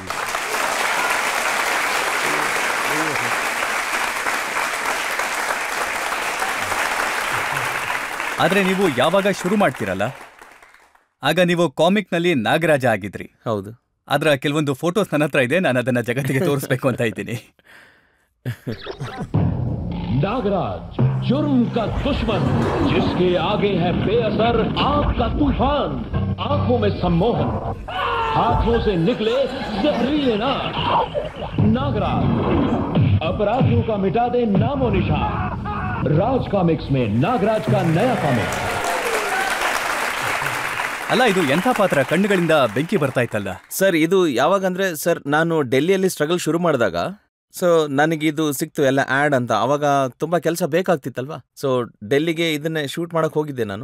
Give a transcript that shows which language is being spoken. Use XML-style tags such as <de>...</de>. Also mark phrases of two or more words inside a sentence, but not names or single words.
<kn>ಆದರೆ ನೀವು ಯಾವಾಗ ಶುರು ಮಾಡ್ತೀರಲ್ಲ, ಆಗ ನೀವು ಕಾಮಿಕ್ನಲ್ಲಿ ನಾಗರಾಜ ಆಗಿದ್ರಿ. ಹೌದು. ಅದರ ಕೆಲವೊಂದು ಫೋಟೋಸ್ ನನ್ನ ಹತ್ರ ಇದೆ, ನಾನು ಅದನ್ನ ಜಗತ್ತಿಗೆ ತೋರಿಸ್ಬೇಕು ಅಂತ ಇದ್ದೀನಿ.</kn> <hi>नागराज जुर्म का दुश्मन, जिसके आगे है बेअसर आग का तूफान, आंखों में सम्मोहन, हाथों से निकले जहरीले नाग। नागराज अपराधियों का मिटा दे नामो निशान, राज कॉमिक्स में नागराज का नया कॉमिक।</hi> <kn>ಅಲ್ಲ, ಇದು ಎಂಥ ಪಾತ್ರ, ಕಣ್ಣುಗಳಿಂದ ಬೆಂಕಿ ಬರ್ತಾ ಇತ್ತಲ್ಲ ಸರ್. ಇದು ಯಾವಾಗಂದ್ರೆ ಸರ್, ನಾನು ಡೆಲ್ಲಿಯಲ್ಲಿ ಸ್ಟ್ರಗಲ್ ಶುರು ಮಾಡಿದಾಗ ಸೊ ನನಗಿದು ಸಿಕ್ತು ಎಲ್ಲ ಆ್ಯಡ್ ಅಂತ. ಅವಾಗ ತುಂಬ ಕೆಲಸ ಬೇಕಾಗ್ತಿತ್ತಲ್ವಾ. ಸೊ ಡೆಲ್ಲಿಗೆ ಇದನ್ನೇ ಶೂಟ್ ಮಾಡಕ್ ಹೋಗಿದ್ದೆ ನಾನು.</kn>